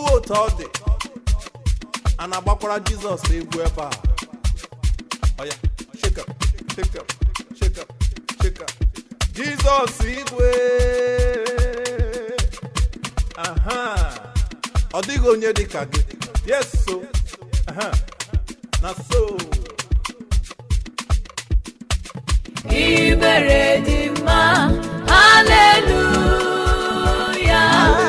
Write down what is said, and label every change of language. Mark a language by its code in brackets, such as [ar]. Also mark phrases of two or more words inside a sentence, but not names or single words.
[ig] otu ọ dị a na-agbakwara Jizọs egwu ebe a. [en] Oya, shake up, shake up, shake up, shake up. [ig] Jizọs igwe. Aha. Ọ dịghị onye dị ka gị. [en] Yes, so. [ig] Aha. Na so. Ibere dị mma, hallelujah.